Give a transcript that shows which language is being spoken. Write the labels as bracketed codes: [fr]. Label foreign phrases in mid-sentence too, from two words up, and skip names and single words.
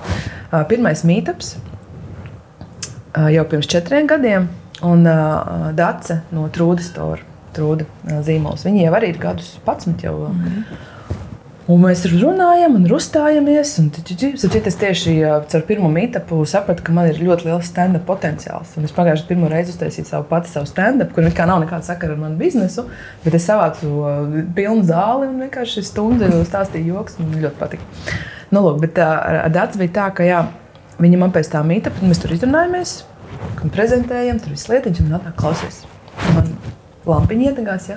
[lv] Pirmais meetups jau pirms 4 gadiem, un Dace no Trūda Store, Trūda zīmols, viņi jau arī ir gadus 11 jau. Un mēs runājam un rustājamies. Es tieši caur pirmo meetupu sapratu, ka man ir ļoti liels stand-up potenciāls. Un es pagājuši pirmo reizi uztaisīju savu stand-up, kur nav nekāda sakara ar manu biznesu, bet es savācu pilnu zāli un vienkārši stundu stāstīju joks. Man ļoti patika. Bet ar Daci bija tā, ka viņa man pēc tā meetupa, mēs tur izrunājamies, prezentējam, tur viss lietiņš, un nāk klausies. Man lampiņa iedegās, ja?